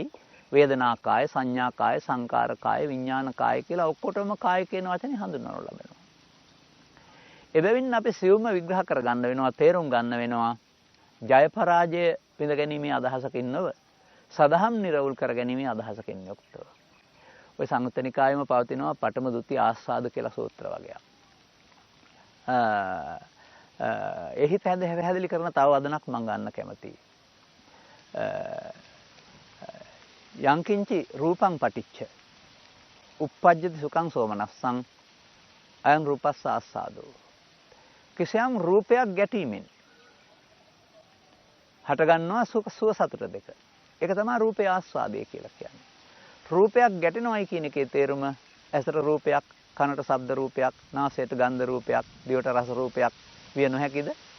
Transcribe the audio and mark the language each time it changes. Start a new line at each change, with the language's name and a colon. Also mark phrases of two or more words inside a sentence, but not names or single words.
Sinhala: වේදනා කාය, සංඥා කාය, සංකාර කාය, විඥාන කාය කියලා ඔක්කොටම කාය කියන වචනේ හඳුන්වනු ලබනවා. එබැවින් අපි සියුම්ම විග්‍රහ කරගන්න වෙනවා, තේරුම් ගන්න වෙනවා. ජය පරාජය විඳ ගැනීමේ අදහසකින් නොව සදහම් නිරවුල් කර ගැනීමේ අදහසකින් යුක්තව. ඔය සංයුත්ත නිකායෙම පවතිනවා පඨම ဒုတိ ආස්වාද කියලා සූත්‍ර වගේක්. එහි පැහැදිලි කරන තව වදනක් මම ගන්න කැමතියි.
Pali: යංකින්චි රූපං පටිච්ච uppajjati සුඛං සෝමනස්සං අයං රූපස්ස ආස්වාදෝ.
Sinhala: කිසියම් රූපයක් ගැටීමෙන් හටගන්නවා සුව සතුට දෙක. ඒක තමයි රූපේ ආස්වාදය කියලා කියන්නේ. රූපයක් ගැටෙනවයි කියන එකේ තේරුම ඇසට රූපයක්, කනට ශබ්ද රූපයක්, නාසයට ගන්ධ රූපයක්, දිවට රස රූපයක් විය නොහැකිද?